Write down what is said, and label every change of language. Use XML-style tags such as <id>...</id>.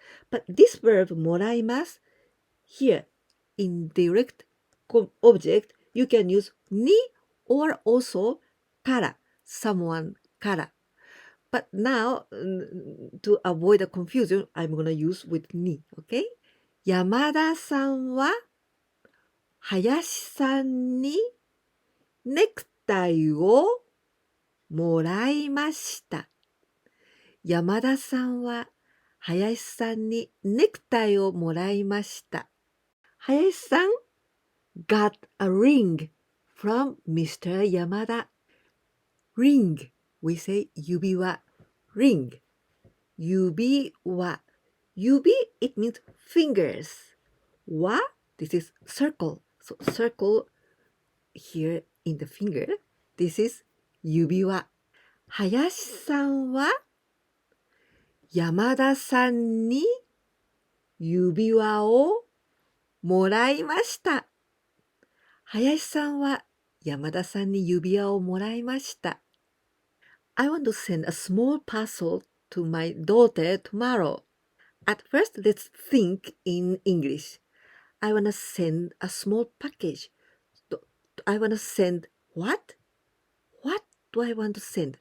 <en>But this verb もらいます here in direct object you can use に or also から someone から。 But now to avoid the confusion I'm gonna use with に okay?</en> <ja>山田さんは林さんにネクタイをもらいました。山田さんは林さんにネクタイをもらいました。</ja> <en>林さん got a ring from Mr. Yamada. Ring, we say 指輪 ring. 指輪 指 it means fingers. 輪 this is circle. So circle here in the finger. This is 指輪。</en> <ja>林さんは山田さんに指輪をもらいました。林さんは山田さんに指輪をもらいました。</ja> <en>I want to send a small parcel to my daughter tomorrow. At first, let's think in English. I want to send a small package. I want to send what? What do I want to send?</en>